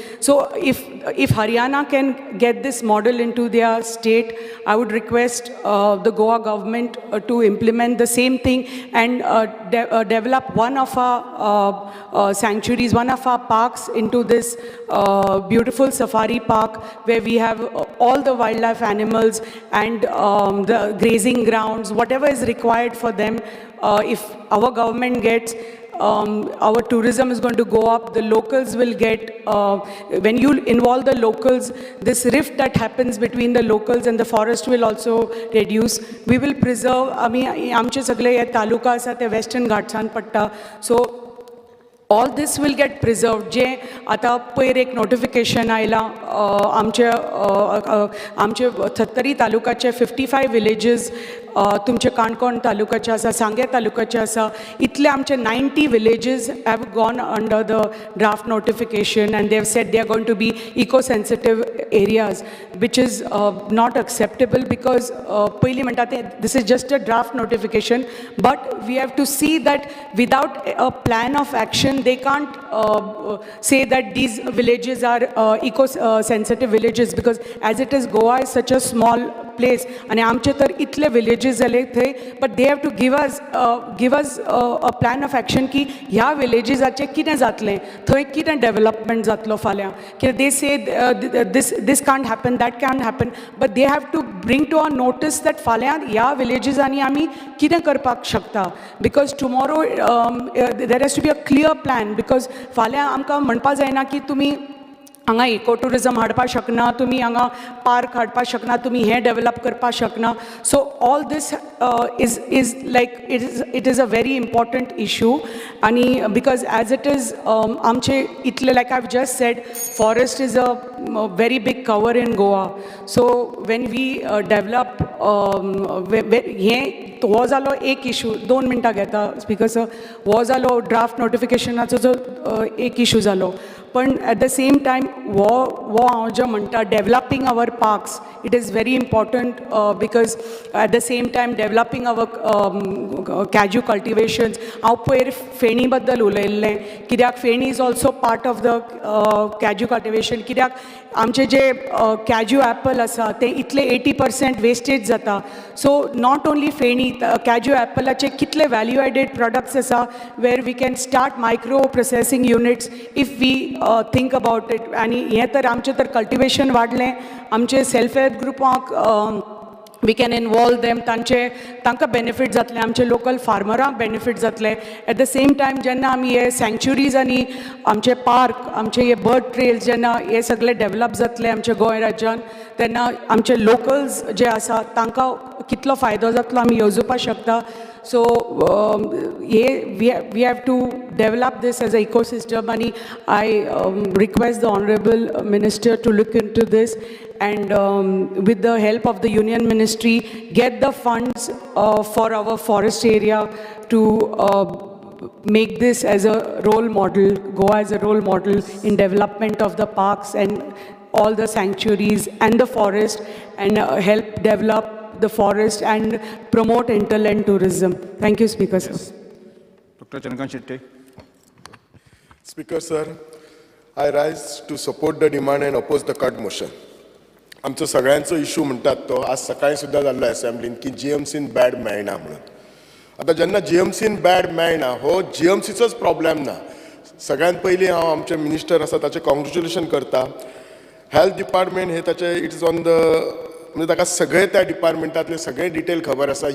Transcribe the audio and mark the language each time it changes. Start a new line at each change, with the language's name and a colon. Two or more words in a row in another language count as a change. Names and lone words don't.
English: So if Haryana can get this model into their state, I would request the Goa government to implement the same thing and develop one of our sanctuaries, one of our parks into this beautiful safari park where we have all the wildlife animals and the grazing grounds, whatever is required for them. If our government gets, our tourism is going to go up, the locals will get, when you involve the locals, this rift that happens between the locals and the forest will also reduce. We will preserve,
Konkani: आमचे सगळे हे तालुका आसा ते वेस्टर्न घाट्सान पडटा,
English: so all this will get preserved.
Konkani: जे आता पयर एक नोटिफिकेशन आयला आमचे थत्तरी तालुकाचे 55 विलेजेस तुमचे काणकोण तालुकाचे आसा, सांगे तालुकाचे आसा, इतले आमचे
English: 90 villages have gone under the draft notification and they have said they are going to be eco-sensitive areas, which is not acceptable because
Konkani: पयली म्हणटा ते
English: this is just a draft notification, but we have to see that without a plan of action they can't say that these villages are eco-sensitive villages, because as it is, Goa is such a small place and
Konkani: आमचे तर इतले
English: villages
Konkani: जाले थंय,
English: but they have to give us a plan of action
Konkani: की ह्या villagesचे कितें जातलें, थंय कितें development जातलो फाल्यां, की
English: they say this can't happen, that can't happen, but they have to bring to our notice that
Konkani: फाल्यां ह्या villagesनी आमी कितें करपाक शकता,
English: because tomorrow there has to be a clear plan, because
Konkani: फाल्यां आमकां म्हणपा जायना की तुमी हांगा
English: eco tourism
Konkani: हाडपा शकना, तुमी हांगा पार्क हाडपा शकना, तुमी हें डेवलप करपा शकना.
English: So all this is like it is a very important issue, and because as it is
Konkani: आमचे इतले,
English: like I've just said, forest is a very big cover in Goa. So when we develop
Konkani: हें हो जालो एक इशू, 2 मिनटां घेता स्पीकर सर, हो जालो ड्राफ्ट नोटिफिकेशनाचो जो एक इशू जालो, पण
English: at the same time wo
Konkani: हांव जे म्हणटा
English: developing our parks, it is very important because at the same time developing our cashew cultivations.
Konkani: हांव पयर फेणी बद्दल उलयल्लें, कित्याक फेणी
English: is also part of the cashew cultivation,
Konkani: कित्याक आमचे जे
English: cashew apple
Konkani: आसा ते इतले 80% wastage जाता.
English: So not only फेणी, cashew appleचे कितले value added products आसा where we can start micro processing units if we think about it.
Konkani: आणि हे तर आमचे तर कल्टिवेशन वाडलें, आमचे
English: self help
Konkani: ग्रुपाक
English: we can involve them,
Konkani: तांकां बेनिफीट जातलें, आमचे
English: local farmers
Konkani: बेनिफीट जातलें.
English: at the same time
Konkani: जेन्ना आमी हे सँक्च्युरीज आनी आमचे पार्क, आमचे हे
English: bird trails
Konkani: जेन्ना हे सगळे डेवलप जातले आमच्या गोंय राज्यान, तेन्ना आमचे लोकल्स जे आसा तांकां कितलो फायदो जातलो आमी येवजोवपाक शकता.
English: So we have to develop this as an ecosystem, and I request the Honorable Minister to look into this and with the help of the Union Ministry, get the funds for our forest area to make this as a role model, Goa as a role model in development of the parks and all the sanctuaries and the forest, and help develop the forest and promote interland tourism. Thank you, Speaker sir. Dr. Chandrakant Shetty. Speaker sir, I rise to support the demand and oppose the cut motion.
Konkani: आमचो सगळ्यांचो इशू म्हणटात तो आज सकाळी सुद्दां जाल्लो असेंब्लीन की जीएमसीन बॅड मेळना म्हणून. आतां जेन्ना जीएमसीन बॅड मेळना, हो जीएमसीचोच प्रॉब्लेम ना. सगळ्यात पयलीं हांव आमचे मिनिस्टर आसा ताचें कॉंग्रेच्युलेशन करता.
English: health department
Konkani: हे ताचे
English: it is on the,
Konkani: म्हणजे ताका सगळे त्या डिपार्टमेंटातले सगळे डिटेल खबर आसा.